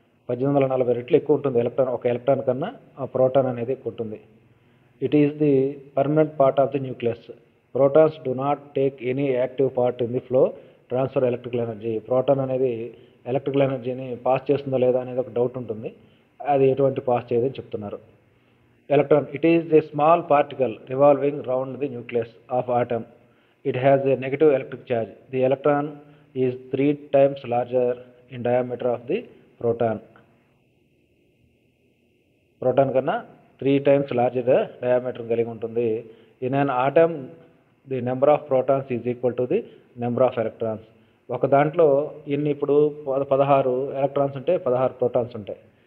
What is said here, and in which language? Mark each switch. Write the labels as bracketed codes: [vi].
[te] 1840 రెట్లు ఎక్కువ ఉంటుంది ఎలక్ట్రాన్. ఒక ఎలక్ట్రాన్ కన్నా ఆ ప్రోటాన్ అనేది ఎక్కువ ఉంటుంది. [en] It is the permanent part of the nucleus. Protons do not take any active part in the flow transfer electrical energy. [te] Proton అనేది ఎలక్ట్రికల్ ఎనర్జీని పాస్ చేస్తుందా లేదా అనేది ఒక డౌట్ ఉంటుంది. అది ఎటువంటి పాస్ చేయదని చెప్తున్నారు. [en] Electron, it is a small particle revolving round the nucleus of atom. It has a negative electric charge. The electron is 3 times larger in diameter of the proton. [te] Proton కన్నా [en] 3 times larger diameter [te] కలిగి ఉంటుంది. [en] In an atom, the number of protons is equal to the number of electrons. [te] ఒక దాంట్లో ఇప్పుడు 16 electrons ఉంటే 16 protons ఉంటాయి.